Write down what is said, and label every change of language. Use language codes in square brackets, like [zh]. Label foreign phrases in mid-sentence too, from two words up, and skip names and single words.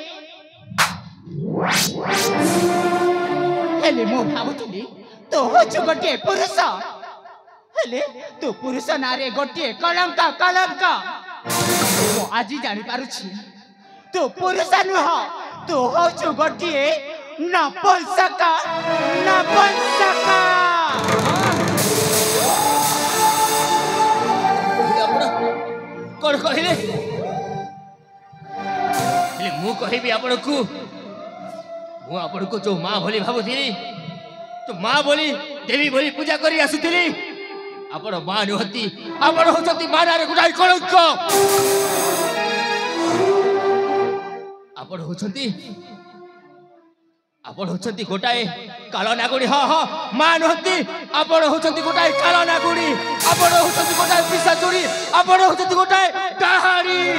[or] ହେଲେ ମୋ ଭାବୁଥିଲି ତୋ ହେଉଛୁ ଗୋଟେ ପୁରୁଷ ହେଲେ ତୁ ପୁରୁଷ ନାଁରେ ଗୋଟେ କଳଙ୍କ କଳଙ୍କ ମୁଁ ଆଜି ଜାଣି ପାରୁଛି ତୁ ପୁରୁଷ ନୁହଁ ତୁ ହେଉଛୁ ଗୋଟେ ନପୁଂସକ ନପୁଂସକ କଣ କହିଲେ ମୁଁ କହିବି ଆପଣ କୁ ମୁଁ ଆପଣ କୁ ଯୋ ମା ଭଳି ଭାବୁଥିଲି ତୋ ମା ଭଳି ଦେବୀ ଭଳି ପୂଜା କରି ଆସୁଥିଲି ଆପଣ ମା ନୁହଁନ୍ତି ଆପଣ ହେଉଛନ୍ତି ମାନାରେ ଗୋଟାଏ କଳଙ୍କ ଆପଣ ହେଉଛନ୍ତି ଗୋଟାଏ କାଳ ନାଗୁଣୀ ହଁ ହଁ ମା ନୁହଁନ୍ତି ଆପଣ ହେଉଛନ୍ତି ଗୋଟାଏ କାଳ ନାଗୁଣୀ ଆପଣ ହେଉଛନ୍ତି ଗୋଟାଏ ପିଶାଚୁଣୀ ଆପଣ ହେଉଛନ୍ତି ଗୋଟାଏ ଡାହାଣୀ